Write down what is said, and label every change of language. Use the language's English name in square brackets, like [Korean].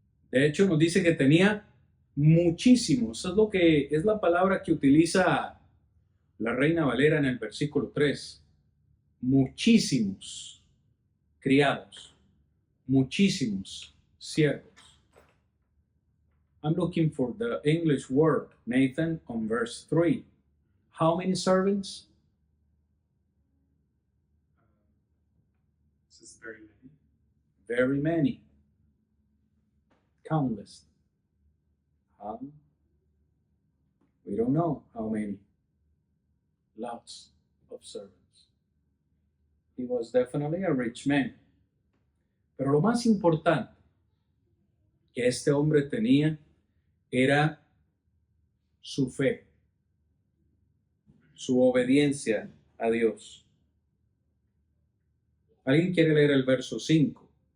[Spanish] De hecho, nos dice que tenía muchísimos. Eso es lo que es la palabra que utiliza la Reina Valera en el versículo 3. Muchísimos criados, muchísimos siervos. [English] I'm looking for the English word, Nathan, on verse 3. How many servants? This is very many. Very many. Countless. We don't know how many. Lots of servants. He was definitely a rich man. [Spanish] Pero lo más importante que este hombre tenía era su fe, su obediencia a Dios. ¿Alguien quiere leer el verso 5?